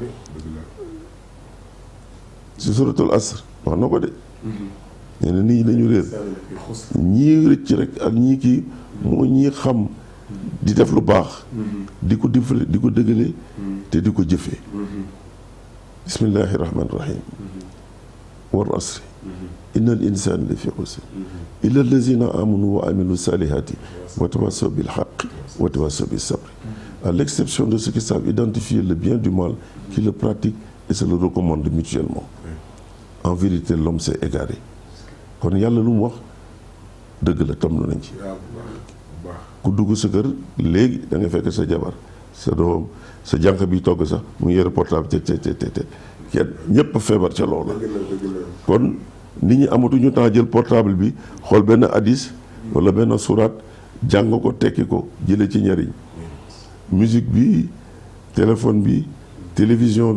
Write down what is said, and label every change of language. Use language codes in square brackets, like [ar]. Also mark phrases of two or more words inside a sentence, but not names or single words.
[wo] ci suratul asr wax na ko de nee na nit ñi dañu réer ñii rëcc rek ak ñii kii moo ñii xam di def lu baax di ko difale di ko dëggale te di ko jëfee [ar] بسم الله الرحمن الرحيم والعصر إن الإنسان لفي خسر إلا الذين آمنوا وعملوا الصالحات وتواصوا بالحق وتواصوا بالصبر [fr] à l'exception de ceux qui savent identifier le bien du mal qui le pratiquent et se le recommandent mutuellement en vérité l'homme s'est égaré [wo] kon yàlla lu mu wax dëgg la tam lu nañ ci ku dugg sa kër léegi da nga fekk sa jabar [fr] sa [wo] doom sa jànq bi togg sax mu ngi yore portable te kenn ñëpp feebar ca loolu kon nit ñi amatuñu temps jël portable bi xool benn hadis wala benn surat jàng ko tekki ko jële ci njariñ musique bi téléphone bi télévision